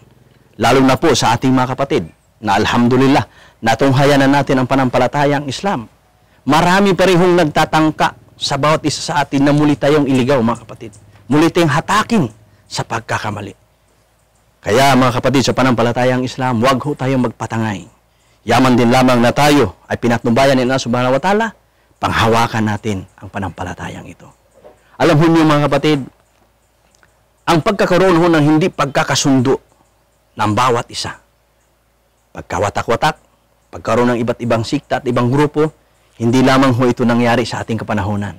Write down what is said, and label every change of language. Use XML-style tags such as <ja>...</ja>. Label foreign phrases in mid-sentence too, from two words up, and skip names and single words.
<tl>Lalo na po sa ating mga kapatid na alhamdulillah, natunghayan na natin ang panampalatayang Islam. Marami pa rin nagtatangka sa bawat isa sa atin na muli tayong iligaw, mga kapatid. Muli tayong hatakin sa pagkakamali. Kaya, mga kapatid, sa panampalatayang Islam, huwag ho tayong magpatangay. Yaman din lamang na tayo ay pinatnubayan ni Allah</tl> <ar>سبحانه وتعالى,</ar> <tl>panghawakan natin ang panampalatayang ito. Alam ho niyo, mga kapatid, ang pagkakaroon ho ng hindi pagkakasundo ng bawat isa, pagkawatak-watak, pagkaroon ng iba't ibang sikta at ibang grupo, hindi lamang ho ito nangyari sa ating kapanahonan.</tl>